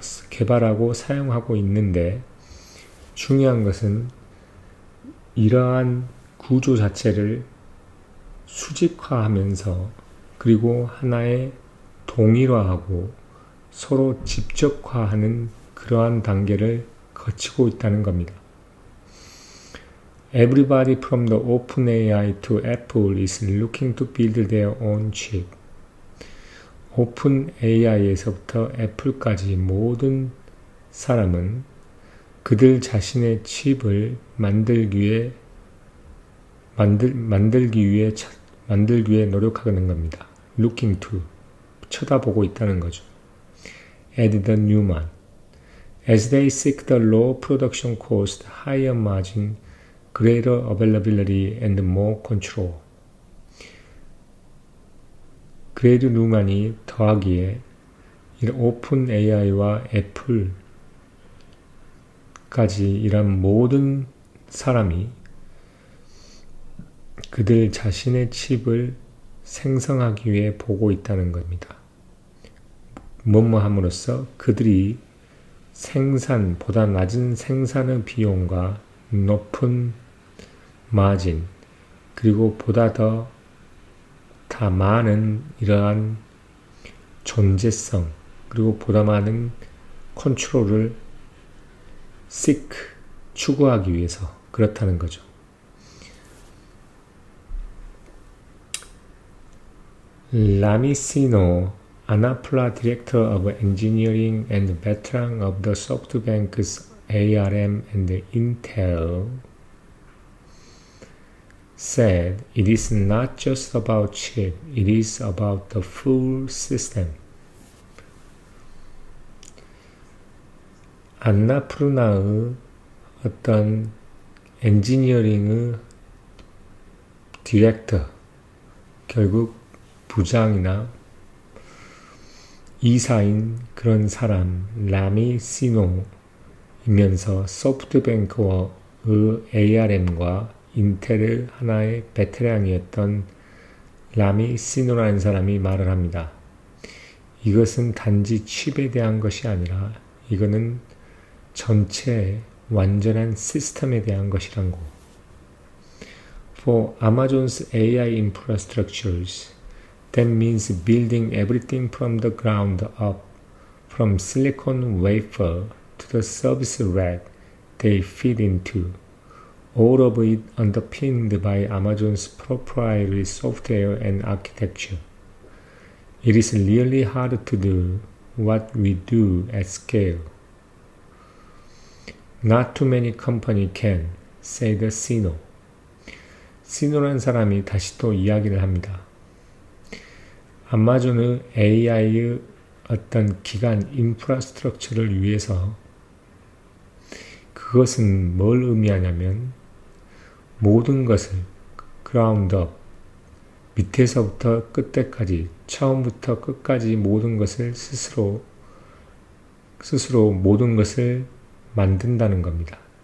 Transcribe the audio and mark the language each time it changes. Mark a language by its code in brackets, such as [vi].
[ko] 개발하고 사용하고 있는데 중요한 것은 이러한 구조 자체를 수직화하면서 그리고 하나의 동일화하고 서로 집적화하는 그러한 단계를 거치고 있다는 겁니다. [en] Everybody from the OpenAI to Apple is looking to build their own chip. [ko] OpenAI에서부터 애플까지 모든 사람은 그들 자신의 칩을 만들기 위해 노력하는 겁니다. [en] Looking to [ko] 쳐다보고 있다는 거죠. [en] Added Newman. As they seek the low production cost, higher margin, greater availability, and more control. [ko] 그레이드 누만이 더하기에 오픈 AI와 애플까지 이런 모든 사람이 그들 자신의 칩을 생성하기 위해 보고 있다는 겁니다. 뭐뭐함으로써 그들이 보다 낮은 생산의 비용과 높은 마진, 그리고 보다 더 많은 이러한 존재성, 그리고 보다 많은 컨트롤을 추구하기 위해서 그렇다는 거죠. [en] 라미시노 Anapla Director of Engineering and veteran of the SoftBank's ARM and Intel said, "It is not just about chip, it is about the full system." [ko] 안나푸르나의 어떤 엔지니어링의 디렉터, 결국 부장이나 이사인 그런 사람, 라미 시노이면서 소프트뱅크의 ARM과 인텔의 하나의 베테랑이었던 라미 시노라는 사람이 말을 합니다. 이것은 단지 칩에 대한 것이 아니라 이거는 전체 완전한 시스템에 대한 것이라고. [en] For Amazon's AI infrastructures, that means building everything from the ground up, from silicon wafer to the service rack they feed into. All of it underpinned by Amazon's proprietary software and architecture. It is really hard to do what we do at scale. Not too many companies can, said Sino. [ko] 시노라는 사람이 다시 또 이야기를 합니다. 아마존의 AI의 어떤 기간 인프라스트럭처를 위해서 그것은 뭘 의미하냐면 모든 것을 그라운드업, 밑에서부터 끝에까지, 처음부터 끝까지 모든 것을 스스로 모든 것을 만든다는 겁니다.